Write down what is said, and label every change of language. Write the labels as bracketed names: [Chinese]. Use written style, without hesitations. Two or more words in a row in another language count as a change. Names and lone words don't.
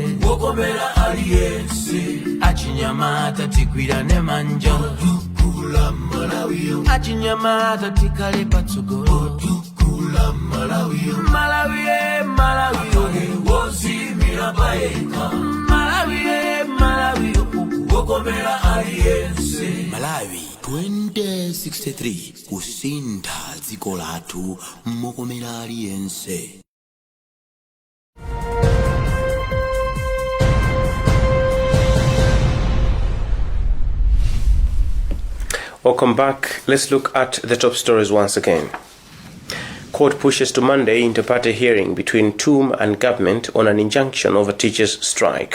[Nyanja] wokomera aliyense achinyamata tikwirane manja tukula Malawi achinyamata tikale patsogolo tukula Malawi Malawi Malawi wozimira paeka Malawi Malawi wokomera aliyense Malawi 2063 kusinda dziko lathu mokomera aliyense. [English] Welcome back. Let's look at the top stories once again. Court pushes to Monday inter-party hearing between TUM and government on an injunction over teachers' strike.